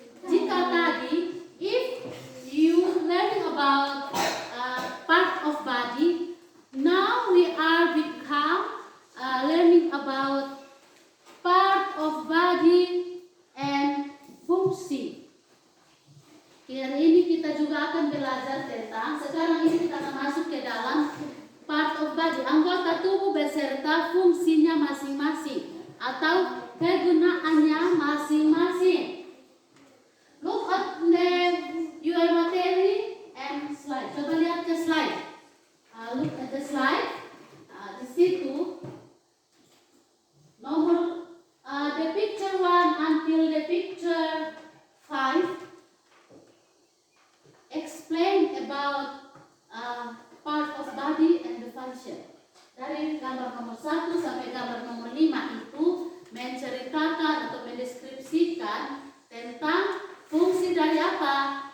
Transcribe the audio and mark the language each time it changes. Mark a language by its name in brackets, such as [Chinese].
[English] Jika tadi, if you learning about part of body, now we are become learning about part of body and fungsi. [Indonesian] Hari ini kita juga akan belajar tentang, sekarang ini kita akan masuk ke dalam part of body, anggota tubuh beserta fungsinya masing-masing atau kegunaannya masing-masing. [English] Look at your material and slide. [Indonesian] Coba lihat ke slide. Look at the slide. [English] Di situ nomor the picture 1 until the picture 5 explain about part of body and the function. [Indonesian] Dari gambar nomor 1 sampai gambar nomor 5 itu menceritakan atau mendeskripsikan tentang fungsi dari apa?